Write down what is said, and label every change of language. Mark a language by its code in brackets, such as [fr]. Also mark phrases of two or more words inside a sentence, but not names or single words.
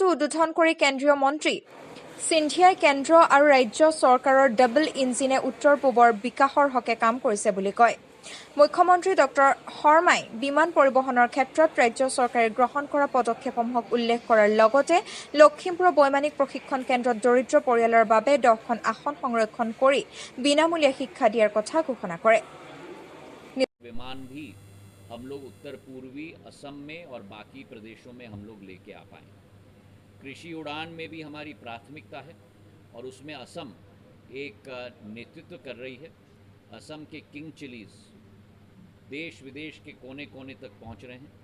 [as] উদ্বোধন কৰি কেন্দ্ৰীয় মন্ত্ৰী সিন্ধিয়াই কেন্দ্ৰ আৰু ৰাজ্য চৰকাৰৰ ডাবল ইঞ্জিনে উত্তৰ পূবৰ বিকাশৰ হকে কাম কৰিছে বুলি কয় মুখ্যমন্ত্ৰী ডক্টৰ শৰ্মাই বিমান পৰিবহণৰ ক্ষেত্ৰত ৰাজ্য চৰকাৰে গ্ৰহণ কৰা পদক্ষেপসমূহক উল্লেখ কৰাৰ লগতে লখিমপুৰ বৈমানিক প্ৰশিক্ষণ কেন্দ্ৰত দৰিদ্ৰ পৰিয়ালৰ বাবে 10খন আসন সংৰক্ষণ কৰি বিনামূলীয়া শিক্ষা দিয়াৰ কথা ঘোষণা কৰে [hi] विमान भी हम लोग उत्तर पूर्वी असम में और बाकी प्रदेशों में हम लोग लेके आ पाएँ। कृषि उड़ान में भी हमारी प्राथमिकता है और उसमें असम एक नेतृत्व कर रही है। असम के [en] king chillies [hi] देश विदेश के कोने कोने तक पहुंच रहे हैं।